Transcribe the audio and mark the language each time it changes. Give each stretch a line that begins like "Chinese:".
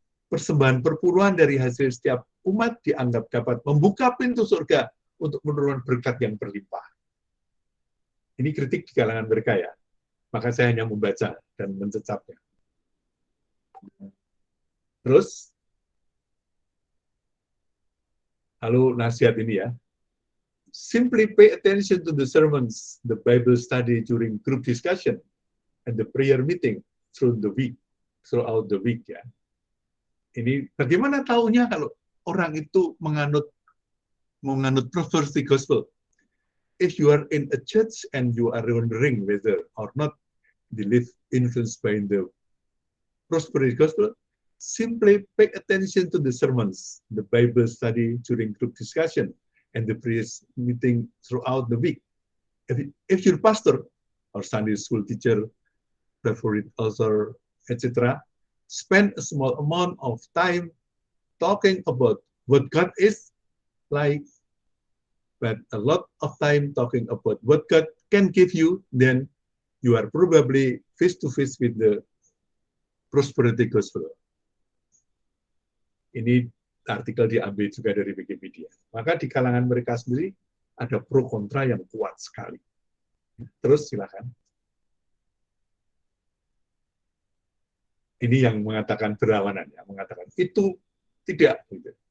Indonesian: Persembahan perpuluhan dari hasil setiap umat dianggap dapat membuka pintu surga untuk menurunkan berkat yang berlimpah. Ini kritik di kalangan mereka ya. Maka saya hanya membaca dan mencecapnya. Terus, lalu nasihat ini ya.
English: Simply pay attention to the sermons, the Bible study during group discussion, and the prayer meeting throughout the week ya.
Indonesian: Ini bagaimana taunya kalau orang itu menganut prosperity gospel?
English: If you are in a church and you are wondering whether or not they live influenced by the prosperity gospel, simply pay attention to the sermons, the Bible study during group discussion, and the prayer meeting throughout the week. If your pastor or Sunday school teacher, favorite author, etc., spend a small amount of time talking about what God is like, but a lot of time talking about what God can give you, then you are probably face to face with the prosperity gospel.
Indonesian: Ini artikel diambil juga dari Wikipedia. Maka di kalangan mereka sendiri ada pro kontra yang kuat sekali. Terus silakan. Ini yang mengatakan berlawanan, yang mengatakan itu tidak, gitu.